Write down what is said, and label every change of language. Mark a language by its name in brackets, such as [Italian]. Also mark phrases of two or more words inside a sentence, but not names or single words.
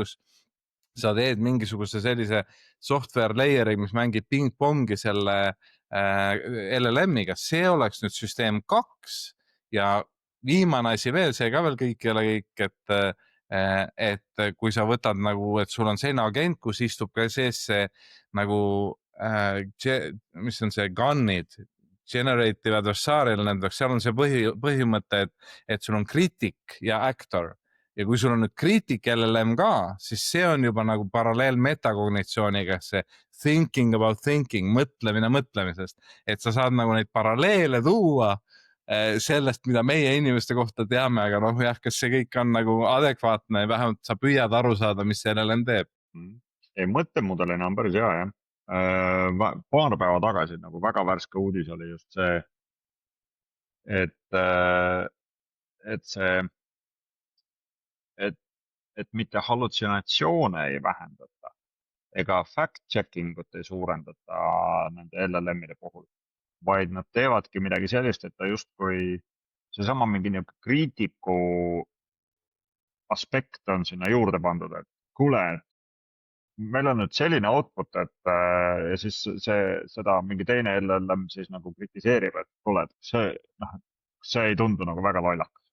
[Estonian] kus sa teed mingisuguse sellise [English] software layer'i, [Estonian] mis mängib ping-pongi selle LLM-iga, see oleks nüüd süsteem 2 ja viimane asi veel, see ka veel kõik ei ole kõik, et kui sa võtad nagu, et sul on selline agent, kus istub ka sees see nagu, mis on see gun'id, [English] generative adversarial network, [Estonian] seal on see põhimõte, et sul on kriitik ja actor. Ja kui sul on nüüd kriitik LLM ka, siis see on juba nagu paralleel metakognitsiooniga, see [English] thinking about thinking, [Estonian] mõtlemine mõtlemisest, et sa saad nagu neid paralleele tuua sellest, mida meie inimeste kohta teame, aga noh jah, kas see kõik on nagu adekvaatne ja vähemalt sa püüad aru saada, mis see LLM teeb? Ei, mõttemudelina on päris hea, jah. Paar päeva tagasi nagu väga värske uudis oli just see, et mitte hallutsinatsioone ei vähendata ega fact-checking ut ei suurendata nende LLM-ide puhul, vaid nad teevadki midagi sellist, et ta justkui seesama mingi kriitiku aspekt on sinna juurde pandud, et kuule, meil on nüüd selline output, et ja siis seda mingi teine LLM siis nagu kritiseerib, et kuule, et see ei tundu nagu väga lollakas.